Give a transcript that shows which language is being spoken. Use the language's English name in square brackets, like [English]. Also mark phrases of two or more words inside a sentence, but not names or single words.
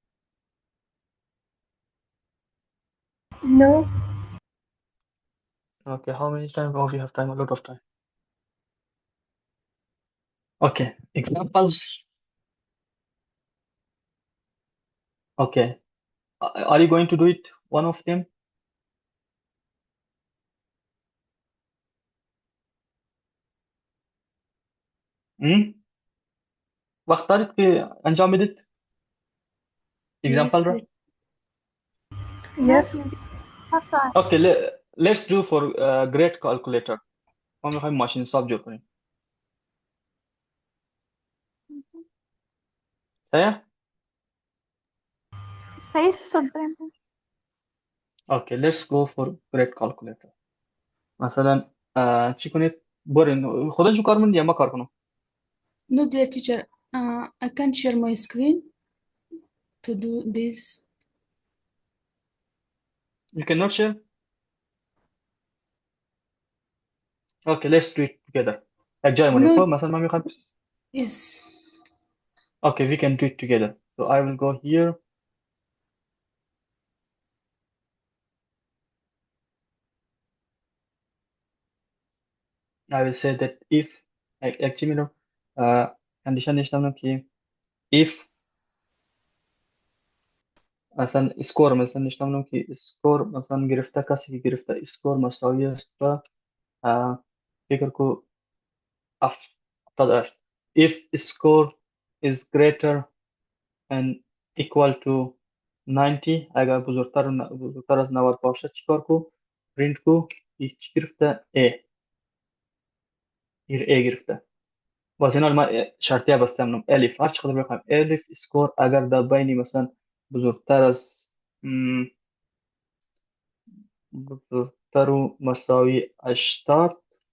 [English] No. Okay, how many time? Oh, we have time, a lot of time. Okay, examples. Okay, are you going to do it? One of them? Hmm? [Persian] وقت دارید که انجام بدید example [English] Yes. [Persian] را [English] Yes. Have time. Okay, let's do for great calculator. [Persian] ما میخوایم ماشین حساب جور کنیم. صحیح؟ صحیح صد بریم. [English] Okay, let's go for great calculator. [Persian] مثلا چی کنید؟ برین خودتون کار کنید یا ما کار کنم؟ [English] No, dear teacher, I can't share my screen to do this. You cannot share? Okay, let's do it together. [Persian] جای مونیم. خب [English] No, [Persian] مثلا ما میخوایم [English] yes. Okay, we can do it together. So I will go here. I will say that if actually no condition [Persian] نشتم که if مثلا اسکور مثلا نشتم که اسکور مثلا گرفته کسی که گرفته اسکور مساوی است با فکر کو 70 [English] if score is greater and equal to 90 [Persian] اگر بزرگتر از 90 باشه چیکار کو پرینت کو چی گرفته A گرفته باز اینا ما شرطیه بستم الف هر چقدر بخوایم الف اسکور اگر در بین مثلا بزرگتر از بزرگتر و مساوی 80